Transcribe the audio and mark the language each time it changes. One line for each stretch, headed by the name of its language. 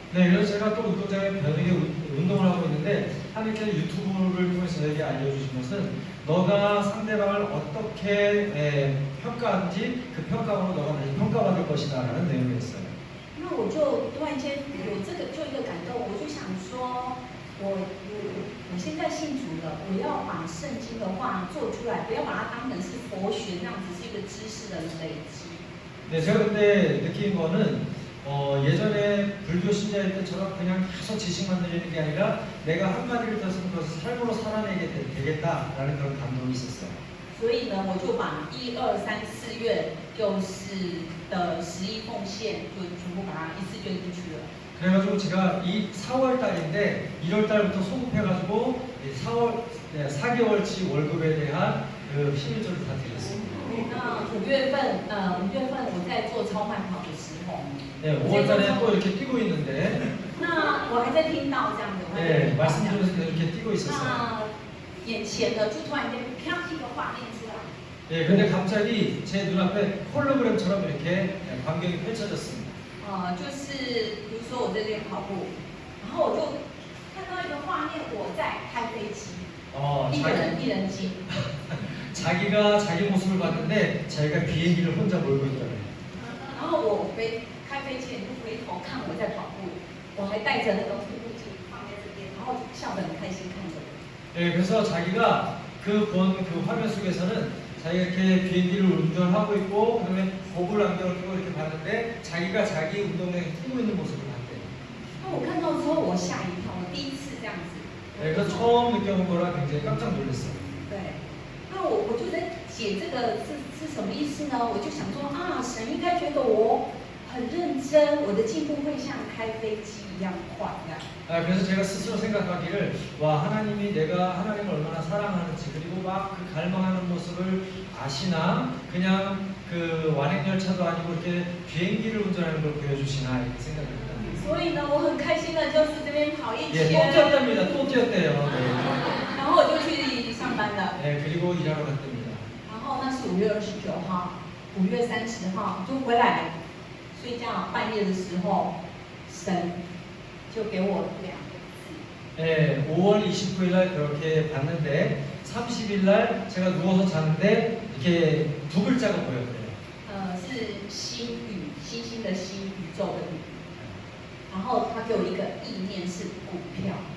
Korean: 네, 그래서 제가 또 운동장에 변하게 운동을 하고 있는데 하나님께서 유튜브를 통해서 저에게 알려주신 것은 너가 상대방을 어떻게 평가하는지 그 평가로 너가 다시 평가받을 것이다 라는 내용이었어요.
Chinese: 那我就突然间有这个就一个感动，我就想说，我现在信主了，我要把圣经的话做出来，不要把它当成是佛学那样子是一个知识的累积。
Korean: 네, 제가 그때 느낀 거는 예전에 불교 신자일 때처럼 그냥 계속 지식만 늘리는 게 아니라 내가 한마디를 들었으면 그것을 삶으로 살아내게 되겠다라는 그런 감동이 있었어요.
Chinese: 所以呢，我就把1、2、3、4月就是的11奉献，就全部把它一次捐进去了。
Korean: 그래가지고 제가 이 4월 달인데 1월 달부터 소급해가지고 4개월치 월급에 대한 그 11조를 다 드렸습니다.
Chinese: 那5月份我在做超慢跑的时候，
Korean: 네, 5월 달에 또 이렇게 뛰고 있는데
Chinese: 那我还在听到这样的，我还在 네, 听到这
Korean: 말씀
Chinese: 样
Korean: 들으면서 계속 이렇게 뛰고 있었어요.
Chinese: 那眼前的就突然间啪一个画面出来，
Korean: 예, 근데 갑자기 제 눈앞에 홀로그램처럼 이렇게 광경이 펼쳐졌습니다.
Chinese: 就是比如说我在这边跑步，然后我就看到一个画面，我在开飞机，一人机，
Korean: 자기가 자기 모습을 봤는데 자기가 비행기를 혼자 몰고 있더래요.
Chinese: 然后我开飞机，你就回头看我在跑步，我还带着那个护目镜放在这边，然后笑得很开心看着我。
Korean: 예, 그래서 자기가 그 화면 속에서는 자기가 이렇게 비행기를 운전하고 있고 그다음에 보글 안경을 끼고 이렇게 봤는데 자기가 자기 운동장에 뛰고 있는 모습을 봤대요.
Chinese: 那我看到之后，我吓一跳，我第一次这样子。
Korean: 예, 그래서 처음 느껴본 거라 굉장히 깜짝 놀랐어요.
Chinese: 对，那我就在解这个是什么意思呢？我就想说啊，神应该觉得我很认真，我的进步会像开飞机一样快呀。
Korean: 그래서 제가 스스로 생각하기를 와 하나님이 내가 하나님을 얼마나 사랑하는지 그리고 막 그 갈망하는 모습을 아시나 그냥 그 완행열차도 아니고 이렇게 비행기를 운전하는 걸 보여주시나 이렇게 생각을 했답니다.
Chinese: 所以呢，我很开心的就是这边跑一 예, 圈，
Korean: 또 뛰었답니다. 또 뛰었대요. 네.
Chinese: 然后我就去上班了。
Korean: 네, 그리고 일하러 갔답니다.
Chinese: 然后那是5月29号，5月30号就回来睡觉，半夜的时候，神就给我2个字。
Korean: 네, 5월 29일 날 그렇게 봤는데 30일 날 제가 누워서 자는데 이렇게 2글자가 보였대요.
Chinese: 是星宇，星星的星，宇宙的宇。然后他给我一个意念是股票。